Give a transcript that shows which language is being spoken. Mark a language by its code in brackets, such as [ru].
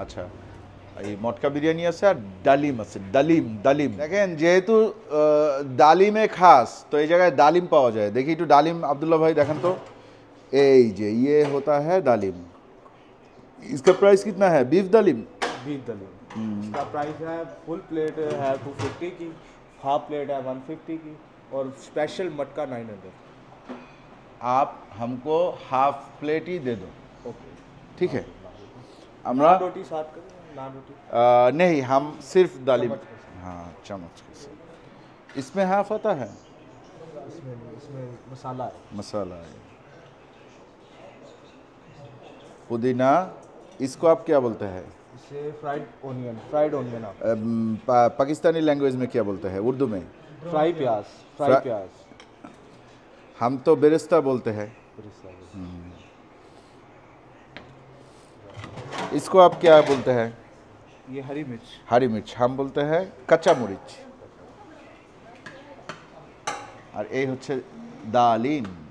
[bn] আচ্ছা এই মটকা বিরিয়ানি আছে আর ডালিম আছে। ডালিম ডালিম দেখেন যেহেতু ডালিমে খাস তো এই জায়গায় ডালিম পাওয়া যায়। দেখি একটু ডালিম আব্দুল্লাহ ভাই দেখেন তো। এই যে [hi] ये होता है डालिम। इसका प्राइस कितना है? बीफ डालिम बीफ दलीम इसका प्राइस है फुल प्लेट है 250 की, हाफ प्लेट है 150 की और स्पेशल मटका 900। आप हमको हाफ प्लेट ही दे दो, ओके ठीक है? [bn] আমরা [hi] नान रोटी साथ करें, नान रोटी नहीं हम सिर्फ दालिम। चम्मच के साथ। हाँ चम्मच के साथ। इसमें हाफ आता है इसमें नहीं, इसमें मसाला है। मसाला है पुदीना। इसको आप क्या बोलते हैं? इसे फ्राइड ओनियन आप पाकिस्तानी लैंग्वेज में क्या बोलते हैं? उर्दू में फ्राई प्याज फ्रा- प्याज हम तो बेरेस्ता बोलते हैं। इसको आप क्या बोलते हैं? ये हरी मिर्च हरी मिर्च हम बोलते हैं कच्चा मरीच। और ये [bn] হচ্ছে ডালিম।